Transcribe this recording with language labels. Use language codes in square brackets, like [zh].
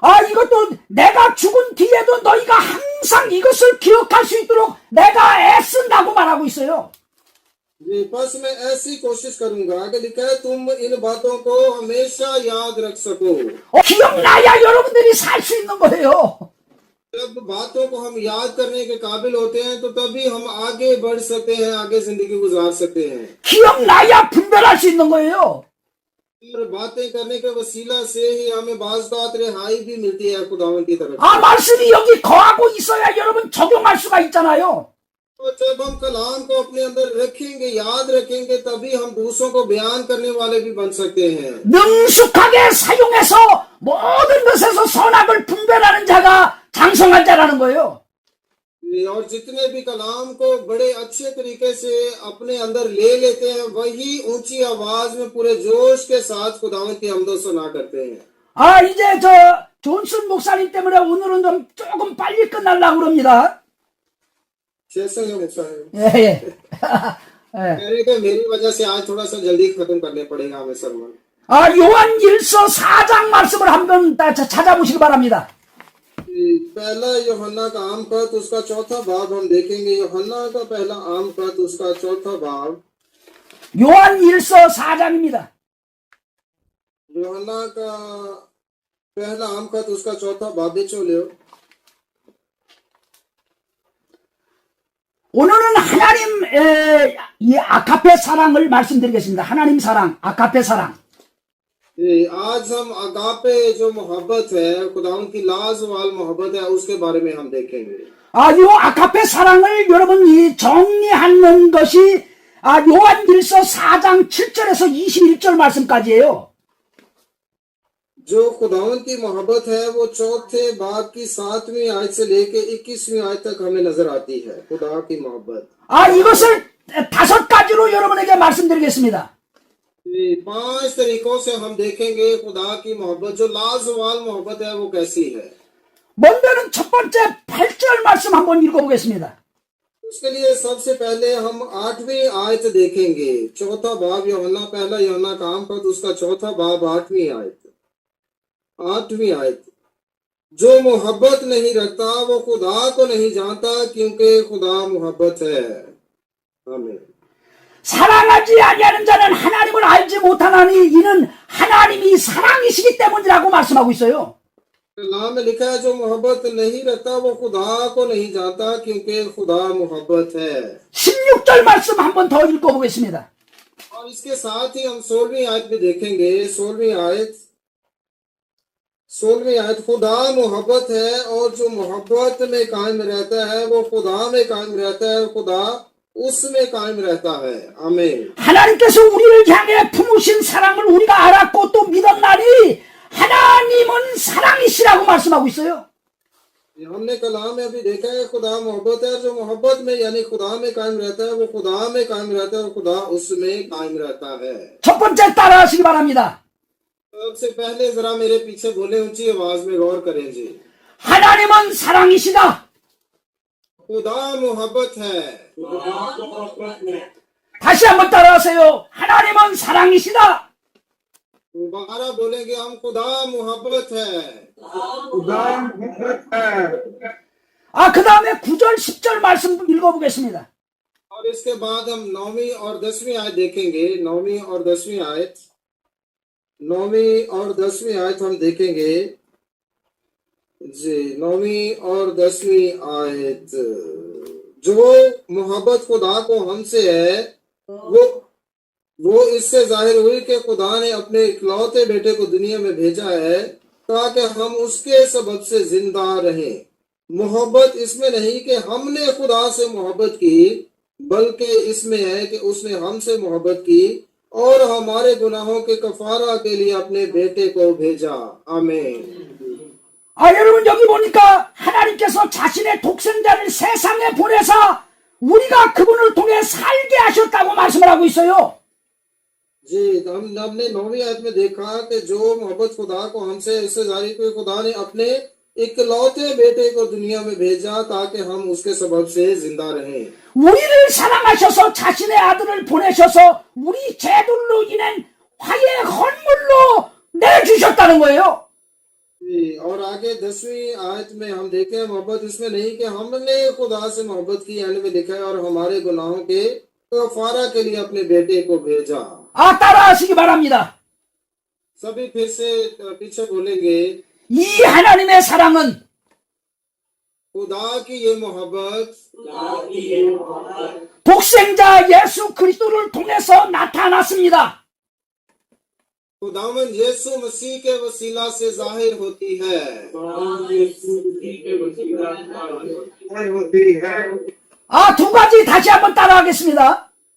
[ko] 이것도 내가 죽은 뒤에도 너희가 항상 이것을 기억할 수 있도록 내가 애쓴다고 말하고 있어요. [hi] जी, बस मैं ऐसी कोशिश करूंगा कि लिखा है तुम इन बातों को हमेशा याद रख सको। [ko] 기억나야 여러분들이 살 수 있는 거예요. [hi] जब बातों को हम याद करने के काबिल होते हैं तो तभी हम आगे बढ़ सकते हैं, आगे जिंदगी गुजार सकते हैं। [ko] 기억나야 분별할 수 있는 거예요. [hi] और बातें करने के वसीला से ही हमें बाज़ बात रिहाई भी मिलती है खुदावंद की तरफ। [ko] 말씀이 여기 거하고 있어야 여러분 적용할 수가 있잖아요. [hi] तो जब हम कलाम को अपने अंदर रखेंगे, याद रखेंगे, तभी हम दूसरों को बयान करने वाले भी बन सकते हैं। [ko] 능숙하게 사용해서 모든 것에서 선악을 분별하는 자가 장성한 자라는 거예요. [hi] और जितने भी कलाम को बड़े अच्छे तरीके से अपने अंदर ले लेते हैं वही ऊंची आवाज में पूरे जोश के साथ खुदावंद की हमदो सना करते हैं। [ko] 이제 존슨 목사님 때문에 오늘은 좀 조금 빨리 끝나려고 그럽니다. शेषंग मुक्ता है। 예. [hi] कह रहे कि मेरी वजह से आज थोड़ा सा जल्दी खत्म करने पड़ेगा हमें सरमन। [ko] 요한일서 4장 말씀을 한번 찾아보시기 바랍니다. [hi] पहला यूहन्ना का आम पद उसका चौथा बाब हम देखेंगे। यूहन्ना का पहला आम पद उसका चौथा बाब। [ko] 요한일서 4장입니다. [hi] यूहन्ना का पहला आम पद उसका चौथा बाब बेचोलियो। [ko] 오늘은 하나님 이 아가페 사랑을 말씀드리겠습니다. 하나님 사랑, 아가페 사랑. [hi] आज हम अगापे जो मोहब्बत है, खुदावंद की लाजवाल मोहब्बत है, उसके बारे में हम देखेंगे। [ko] 이 아가페 사랑을 여러분이 정리하는 것이 요한일서 4장 7절에서 21절 말씀까지예요. [hi] जो खुदावन की मोहब्बत है वो चौथे बाब की 7वीं आयत से लेके 21वीं आयत तक हमें नजर आती है। खुदा की मोहब्बत [ko] 이것을 5가지로 여러분에게 말씀드리겠습니다. [hi] 5 तरीकों से हम देखेंगे खुदा की मोहब्बत, जो लाजवाल मोहब्बत है वो कैसी है। [ko] 먼저는 첫 번째 8절 말씀 한번 읽어보겠습니다. [hi] उसके लिए सबसे पहले हम 8वीं आयत देखेंगे। चौथा बाब यूहन्ना, पहला यूहन्ना का पद, उसका चौथा बाब 8वीं आयत। 8वीं आयत, जो मोहब्बत नहीं रखता वो खुदा को नहीं जानता, क्योंकि खुदा मोहब्बत है। आमीन। [ko] 사랑하지 아니하는 자는 하나님을 알지 못하나니 이는 하나님이 사랑이시기 때문이라고 말씀하고 있어요. [hi] कलाम में लिखा है, जो मोहब्बत नहीं रखता वो खुदा को नहीं जानता, क्योंकि खुदा मोहब्बत है। [ko] 16절 말씀 한번 더 읽어보겠습니다. [hi] और इसके साथ ही हम 16वीं आयत भी देखेंगे। 16वीं आयत, खुदा मोहब्बत है और जो मोहब्बत में कायम रहता है वो खुदा में कायम रहता है, खुदा उसमें कायम रहता है। आमीन। [ko] 하나님께서 우리를 향해 품으신 사랑을 우리가 알았고 또 믿었나니 하나님은 사랑이시라고 말씀하고 있어요. [hi] हमने कलाम में अभी देखा है, खुदा मोहब्बत है, जो मोहब्बत में यानी खुदा में कायम रहता है वो खुदा में कायम रहता है और खुदा उसमें कायम रहता है। [ko] 첫 번째 따라하시기 바랍니다. [hi] सबसे पहले जरा मेरे पीछे बोले, ऊंची आवाज में गौर करें जी। [ko] 하나님은 사랑이시다. [hi] खुदा मोहब्बत है। [ko] 다시 한번 따라하세요. 하나님은 사랑이시다. [hi] दोबारा बोलेंगे हम, खुदा मोहब्बत है। [ko] 그 다음에 9절 10절 말씀 읽어보겠습니다. [hi] और इसके बाद हम 9वीं और 10वीं आयत देखेंगे। 9वीं और 10वीं आयत, 9वीं और 10वीं आयत हम देखेंगे जी। 9वीं और 10वीं आयत, जो मोहब्बत खुदा को हमसे है वो इससे जाहिर हुई कि खुदा ने अपने इकलौते बेटे को दुनिया में भेजा है ताकि हम उसके सबब से जिंदा रहें। मोहब्बत इसमें नहीं कि हमने खुदा से मोहब्बत की, बल्कि इसमें है कि उसने हमसे मोहब्बत की और हमारे गुनाहों के कफारा के लिए अपने बेटे को भेजा। आमीन। [ko] 여러분 여기 보니까 하나님께서 자신의 독생자를 세상에 보내서 우리가 그분을 통해 살게 하셨다고 말씀을 하고 있어요. [hi] जी, हमने 9वीं आयत में देखा कि जो मोहब्बत खुदा को हमसे इससे जारी हुई, खुदा ने अपने इकलौते बेटे को दुनिया में भेजा ताकि हम उसके सबब से जिंदा रहें। [ko] 우리를 사랑하셔서 자신의 아들을 보내셔서 우리 죄들로 인한 화해 헌물로 내주셨다는 거예요. [hi] जी, और आगे 10वीं आयत में हम देखें, मोहब्बत इसमें नहीं कि हमने खुदा से मोहब्बत की, यानी में लिखा है और हमारे गुनाहों के कफारा के लिए अपने बेटे को भेजा। [ko] 따라하시기 바랍니다. [hi] सभी फिर से पीछे बोलेंगे, [ko] 이 하나님의 사랑은 [hi] खुदा की ये मोहब्बत [ko] 독생자 예수 그리스도를 통해서 나타났습니다. [hi] खुदावन यीशु मसीह के वसीला से जाहिर होती है। [ko] 두 가지 다시 한번 따라하겠습니다.